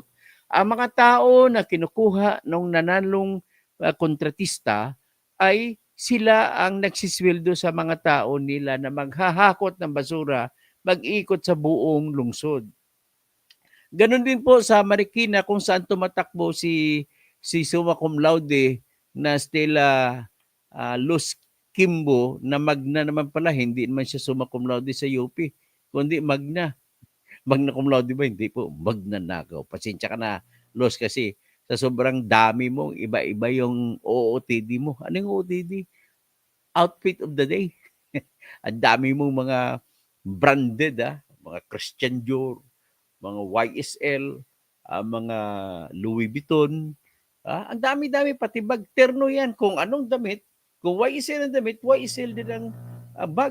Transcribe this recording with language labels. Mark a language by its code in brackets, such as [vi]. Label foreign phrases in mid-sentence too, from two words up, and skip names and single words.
[tl] Ang mga tao na kinukuha ng nanalong kontratista ay sila ang nagsisweldo sa mga tao nila na maghahakot ng basura, mag-ikot sa buong lungsod. Ganon din po sa Marikina kung saan tumatakbo si [la] summa cum laude [tl] na Stella Luz Kimbo na magna naman pala, hindi naman siya [la] summa cum laude [tl] sa UP, kundi magna. [la] Magna cum laude [tl] ba? Hindi po, magnanakaw. Pasensya ka na, loss kasi sa sobrang dami mo, iba-iba yung OOTD mo. Ano yung OOTD? [en] Outfit of the day. [tl] Ang dami mong mga branded, mga Christian Dior, mga YSL, mga Louis Vuitton. Ang dami-dami, pati bag, terno yan. Kung anong damit, kung YSL ang damit, YSL din ang bag.